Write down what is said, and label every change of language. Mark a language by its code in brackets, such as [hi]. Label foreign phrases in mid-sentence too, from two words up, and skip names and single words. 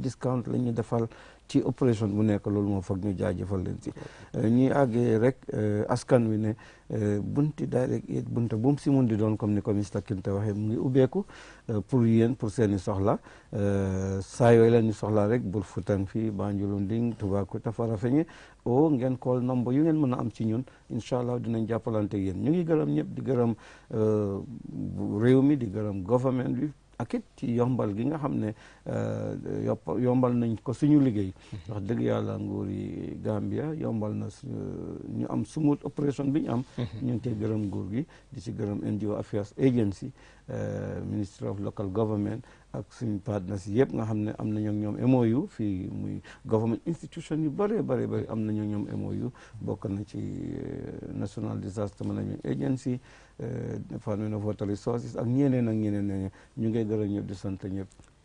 [wo] discount la ñu defal ci opération bu nekk loolu moo foog ñu jaajëfal leen ci ñuy àggee rek askan wi ne bunti [en] direct aid [wo] bunta bu mu si mun di doon comme ni ko Mr Kinte waxee mu ngi ubbeeku pour yéen pour seen i soxla saa yooyu la ñu soxla rek bul futan fii Banjulunding Toubacouta Farafenni o ngeen call number yu ngeen mën a am ci ñun [ar] incha allah [wo] dinañ jàppalante yéen ñu ngi gërëm ñëpp di gërëm réew mi di gërëm government bi ak it ci yombal gi nga xam ne yombal nañ ko suñu liggéey wax dëgg yàlla nguuri Gambia yombal na ñu am [en] smooth opération [wo] bi ñu am ñu ngi koy gërëm nguur gi di ci gërëm NGO Affairs Agency Ministry of Local Government ak suñu partners yëpp nga xam ne am nañu ak ñoom MOU fii muy [en] government institution [wo] yu bëree bëri am nañu ak ñoom MOU bokk na ci National Disaster Management Agency Department of Water Resources ak ñeneen ñu ngay gërëm ñëpp di sant ñëpp